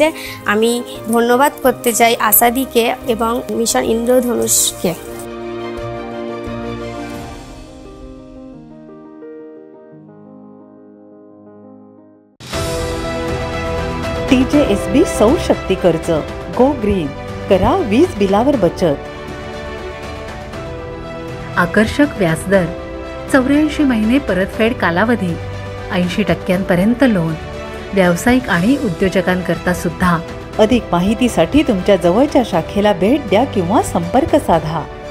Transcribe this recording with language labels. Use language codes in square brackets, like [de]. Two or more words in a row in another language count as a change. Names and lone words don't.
[bn] আমি ধন্যবাদ করতে চাই আসাদিকে এবং মিশন ইন্দ্রধনুষকে। [mr] TJSB सौर शक्ती कर्ज, [en] go green, [mr] करा वीज बिलावर बचत. आकर्षक व्याजदर, 84 महिने परतफेड कालावधी, 80% लोन, व्यावसायिक आणि उद्योजकांकरता सुद्धा. अधिक माहितीसाठी तुमच्या जवळच्या शाखेला भेट द्या किंवा संपर्क साधा.